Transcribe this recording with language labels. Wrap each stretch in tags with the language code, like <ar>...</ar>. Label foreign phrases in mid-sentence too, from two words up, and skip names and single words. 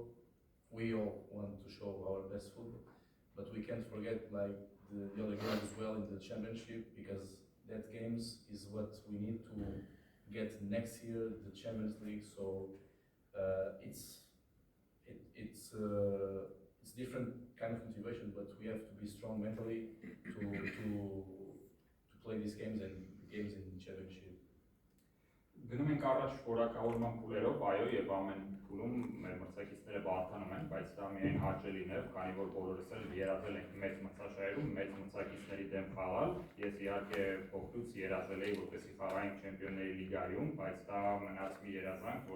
<en>We all want to show our best football, but we can't forget like the other games as well in the championship, because that games is what we need to get next year, the Champions League. So it's different kind of motivation, but we have to be strong mentally to play these games and games in the championship.</en> <hy>Գնում ենք առաջ որակավորման փուլերով, այո, եւ ամեն փուլում մեր մրցակիցները բարթանում են, բայց դա միայն հաճելին է, քանի որ բոլորս էլ երազել ենք մեծ մրցաշարերում, մեծ մրցակիցների դեմ խաղալ։ Ես իհարկե փոքրուց երազել էի, որպեսզի խաղայինք Չեմպիոնների լիգայում, բայց դա մնաց մի երազանք,</hy>